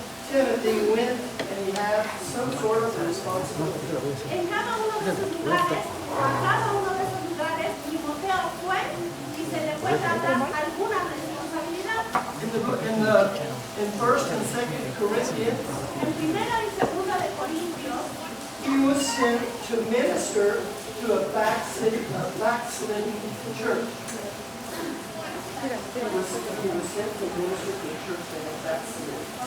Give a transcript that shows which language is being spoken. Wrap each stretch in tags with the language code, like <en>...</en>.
<en>Timothy went and he had some sort of responsibility.</en> <es>en cada uno de esos lugares, a cada uno de esos lugares, Timoteo fue y se le fue dada alguna responsabilidad.</es> <en>In 1st and 2nd Corinthians,</en> <es>En primera y segunda de Corintios,</es> <en>he was sent to minister to a backsliding church. He was sent to minister to a church that had backslidden.</en>